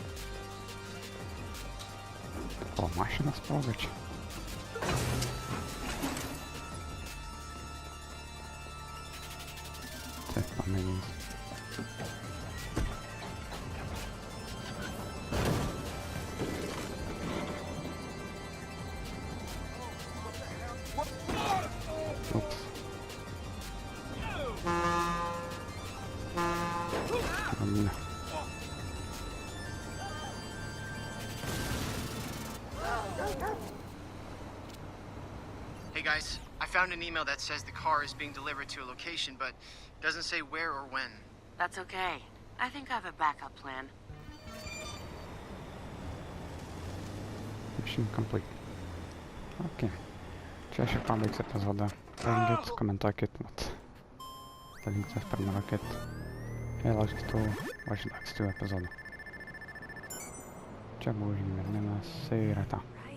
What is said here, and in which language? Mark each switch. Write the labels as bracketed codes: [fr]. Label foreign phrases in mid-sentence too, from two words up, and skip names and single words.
[lt] О, машина спрога čia. Taip, pamėgins. Ups. Ramina. [en] Hey guys, I found an email that says the car is being delivered to a location, but doesn't say where or when. That's okay. I think I have a backup plan. Mission complete. Ok. [lt] Čia aš ir pabaigs epizodą. Dalinkites, komentuokit, dalinkites, prenumeruokit. Ir laukit kitų ankstesnių epizodų. Čia buvo GeimerMenas ir ata.